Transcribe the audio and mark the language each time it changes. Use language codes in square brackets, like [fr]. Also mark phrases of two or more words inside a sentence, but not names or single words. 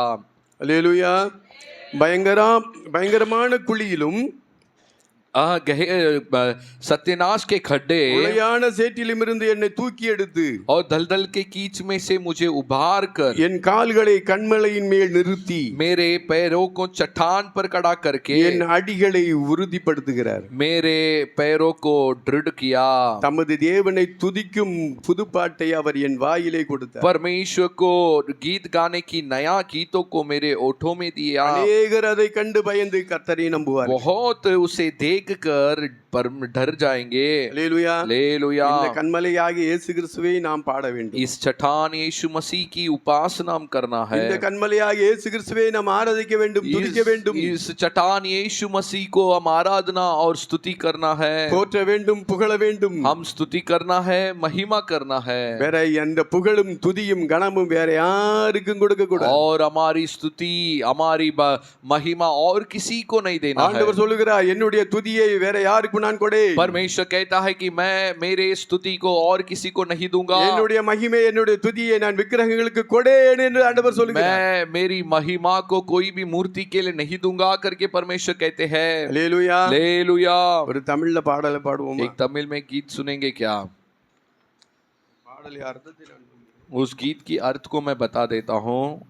[ta] அல்லேலூயா. பயங்கரமான குழியிலும் [hi] सत्यानाश के खड्डे [ta] உளையான சேற்றிலும் இருந்து என்னை தூக்கி எடுத்து [hi] और दलदल के कीच में से मुझे उभार कर [ta] என் கால்களை கண்மலையின் மேல் நிறுத்தி [hi] मेरे पैरों को चट्टान पर खड़ा करके [ta] என் அடிகளை உறுதிப்படுத்துகிறார். [hi] मेरे पैरों को दृढ़ किया. [ta] தமது தேவனை துதிக்கும் புதுப்பாட்டை அவர் என் வாயிலே கொடுத்தார். [hi] परमेश्वर को गीत गाने की नया गीतों को मेरे ओठों में दिया. [ta] अनेकर அதை கண்டு பயந்து கர்த்தரை நம்புவார். [hi] बहुत उसे देख कर पर डर जाएंगे. [ta] அல்லேலூயா. [hi] हालेलुया. [ta] இந்த கண்மலையாகிய இயேசு கிறிஸ்துவை நாம் பாட வேண்டும். [hi] इस चट्टान यीशु मसीह की उपासना हम करना है. [ta] இந்த கண்மலையாகிய இயேசு கிறிஸ்துவை நாம் ஆராதிக்க வேண்டும், துதிக்க வேண்டும். [hi] इस चट्टान यीशु मसीह को हम आराधना और स्तुति करना है. [ta] போற்ற வேண்டும், புகழ வேண்டும். [hi] हम स्तुति करना है, महिमा करना है. [ta] வேற எந்த புகழும் துதியும் கனமும் வேற யாருக்கும் கொடுக்க கூடாது. [hi] और हमारी स्तुति हमारी महिमा और किसी को नहीं देना है. [ta] ஆண்டவர் சொல்லுகிறார், என்னுடைய துதியை வேற யாருக்கும் நான் கொடே. [hi] परमेश्वर कहता है कि मैं मेरे स्तुति को और किसी को नहीं दूंगा. [ta] என்னுடைய மகிமை என்னுடைய துதியை நான் விக்கிரகங்களுக்கு கொடேன் என்று ஆண்டவர் சொல்லுகிறார். [hi] मैं मेरी महिमा को कोई भी मूर्ति के लिए नहीं दूंगा करके परमेश्वर कहते हैं. [ta] அல்லேலூயா. [hi] हालेलुया. [ta] ஒரு தமிழ்ல பாடலை பாடுவோமா? [hi] एक तमिल में गीत सुनेंगे क्या? [ta] பாடலை அர்த்தத்தை நான் சொல்லுகிறேன். [hi] उस गीत की अर्थ को मैं बता देता हूँ.